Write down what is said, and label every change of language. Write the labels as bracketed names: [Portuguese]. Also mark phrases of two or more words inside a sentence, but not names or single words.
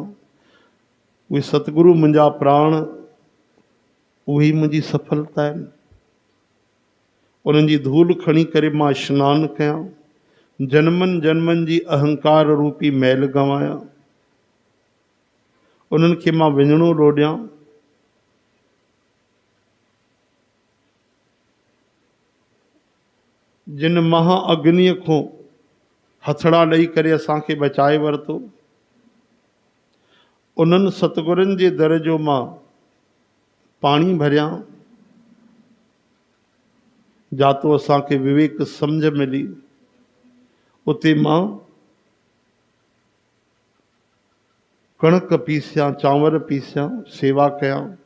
[Sindhi] उहे सतगुरु मुंहिंजा प्राण, उहे मुंहिंजी सफलता आहिनि। उन्हनि जी धूल खणी करे मां स्नान कयां, जन्मनि जन्मनि जी अहंकार रूपी मैल गंवायां, उन्हनि खे मां विञणो लोॾियां। जिन महा अग्नीअ खां हथड़ा ॾेई करे असांखे बचाए वरितो, उन्हनि सतगुरनि जे दर जो मां पाणी भरियां, जातो असांखे विवेक सम्झ मिली, उते मां कणक पीसियां, चांवर पीसियां, सेवा कयां।